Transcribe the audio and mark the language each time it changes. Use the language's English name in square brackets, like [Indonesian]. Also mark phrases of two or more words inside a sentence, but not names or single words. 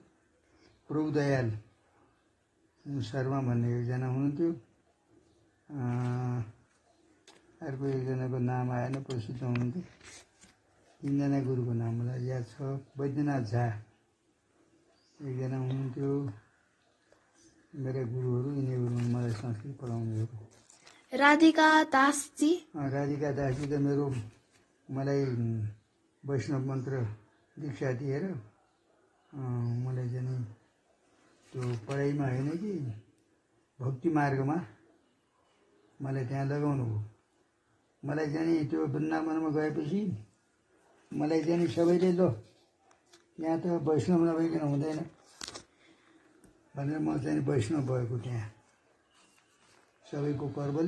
[Nepali] प्रभुदयाल शर्मा भन्ने एकजना हुनुहुन्थ्यो। अर्को एकजनाको नाम आएन, प्रसिद्ध हुनुहुन्थ्यो। 3 जना गुरुको नाम मलाई याद छ। वैद्यनाथ झा एकजना हुनुहुन्थ्यो। मेरा गुरुहरू यिनीहरू मलाई संस्कृत पढाउनेहरू। राधिका दासजी? राधिका दासजी त मेरो मलाई वैष्णव मन्त्र दीक्षा दिएर मलाई चाहिँ नि त्यो पढाइमा होइन कि भक्ति मार्गमा मलाई त्यहाँ लगाउनु भयो। मलाई चाहिँ नि त्यो वृन्दावनमा गएपछि मलाई चाहिँ नि सबैले ल यहाँ त वैष्णव नभइकन हुँदैन भनेर म चाहिँ वैष्णव भएको त्यहाँ सबैको करबलले।